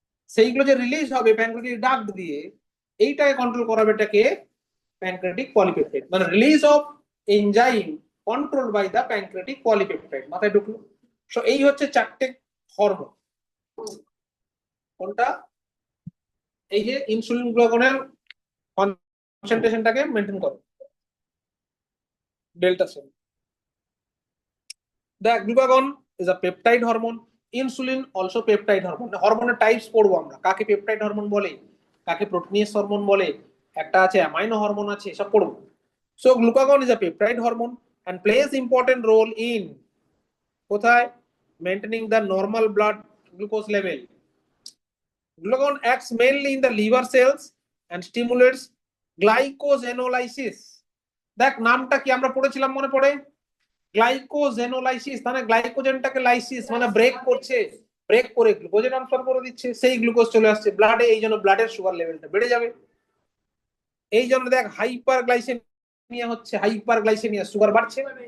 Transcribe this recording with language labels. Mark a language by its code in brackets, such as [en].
[bn] সেইগুলো যে রিলিজ হবে প্যানক্রিয়াটিক ডাক্ট দিয়ে, এইটাকে কন্ট্রোল করাবে এটাকে প্যানক্রিয়াটিক পলিপেপটাইড, মানে [en] Release of enzyme control by the pancreatic polypeptide. [bn] মাথায় ঢুকলো? সো এই হচ্ছে চারটে হরমোন। কোনটা, এই যে ইনসুলিন গ্লুকাগনের কনসেন্ট্রেশনটাকে মেনটেন করে, delta sell. [en] The glucagon is a peptide hormone. Insulin also peptide hormone. [bn] হরমোনের টাইপস পড়বো আমরা, কাকে পেপটাইড হরমোন বলে, কাকে প্রোটিনিয়াস হরমোন বলে, একটা আছে অ্যামাইনো হরমোন আছে, সব পড়বো। [en] So glucagon is a peptide hormone and plays important role in কোথায়, maintaining the normal blood glucose level. Glucagon acts mainly in the liver cells and stimulates glycosenolysis. [bn] দেখ নামটা কি আমরা পড়েছিলাম, মনে পড়ে, গ্লাইকোজেনোলাইসিস, মানে গ্লাইকোজেনটাকে লাইসিস মানে ব্রেক করছে, ব্রেক করে গ্লুকোজে ট্রান্সফার করে দিচ্ছে, সেই গ্লুকোজ চলে আসছে ব্লাডে, এই জন্য ব্লাডের সুগার লেভেলটা বেড়ে যাবে। এই জন্য দেখ হাইপার গ্লাইসেমিয়া হচ্ছে, হাইপার গ্লাইসেমিয়া, সুগার বাড়ছে।